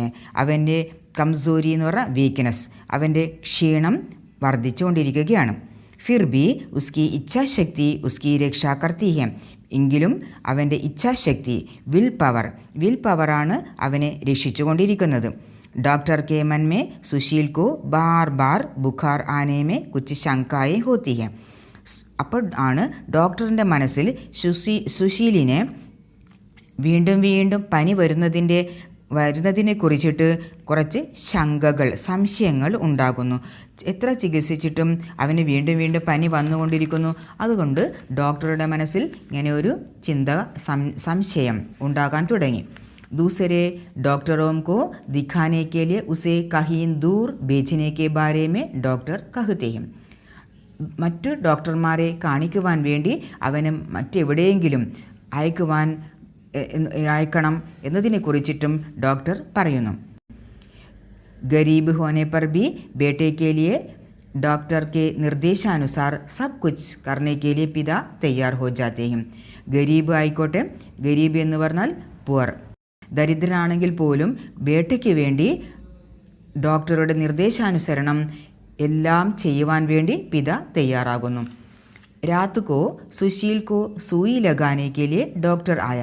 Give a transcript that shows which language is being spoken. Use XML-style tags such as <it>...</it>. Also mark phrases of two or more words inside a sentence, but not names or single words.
<ml>അവൻ്റെ കംസോരി എന്ന് പറഞ്ഞാൽ വീക്ക്നെസ്, അവൻ്റെ ക്ഷീണം വർദ്ധിച്ചുകൊണ്ടിരിക്കുകയാണ്.</ml> <hi>फिर भी उसकी इच्छाशक्ति उसकी रक्षा करती है.</hi> <ml>എങ്കിലും അവൻ്റെ ഇച്ഛാശക്തി,</ml> <en>will power</en> <ml>അവനെ രക്ഷിച്ചുകൊണ്ടിരിക്കുന്നത്.</ml> <hi>डॉक्टर के मन में सुशील को बार बार बुखार आने में कुछ शंकाएं होती हैं.</hi> <ml>അപ്പോൾ ആണ് ഡോക്ടറിൻ്റെ മനസ്സിൽ സുശീലിനെ വീണ്ടും വീണ്ടും പനി വരുന്നതിനെ കുറിച്ചിട്ട് കുറച്ച് സംശയങ്ങൾ ഉണ്ടാകുന്നു. എത്ര ചികിത്സിച്ചിട്ടും അവന് വീണ്ടും വീണ്ടും പനി വന്നുകൊണ്ടിരിക്കുന്നു. അതുകൊണ്ട് ഡോക്ടറുടെ മനസ്സിൽ ഇങ്ങനെ ഒരു സംശയം ഉണ്ടാകാൻ തുടങ്ങി.</ml> <hi>दूसरे डॉक्टरों को दिखाने के लिए उसे कहीं दूर भेजने के बारे में डॉक्टर कहते हैं.</hi> <ml>മറ്റു ഡോക്ടർമാരെ കാണിക്കുവാൻ വേണ്ടി അവന് മറ്റെവിടെയെങ്കിലും അയക്കണം എന്നതിനെക്കുറിച്ചിട്ടും ഡോക്ടർ പറയുന്നു.</ml> <hi>गरीब होने पर भी बेटे के लिए डॉक्टर के निर्देशानुसार सब कुछ करने के लिए पिता तैयार हो जाते हैं.</hi> <ml>ഗരീബ് ആയിക്കോട്ടെ, ഗരീബ് എന്ന് പറഞ്ഞാൽ പുവർ, ദരിദ്രനാണെങ്കിൽ പോലും ബേട്ടയ്ക്ക് വേണ്ടി ഡോക്ടറുടെ നിർദ്ദേശാനുസരണം എല്ലാം ചെയ്യുവാൻ വേണ്ടി പിത തയ്യാറാകുന്നു.</ml> <hi>रात को सुशील को सुई लगाने के लिए डॉक्टर आया.</hi>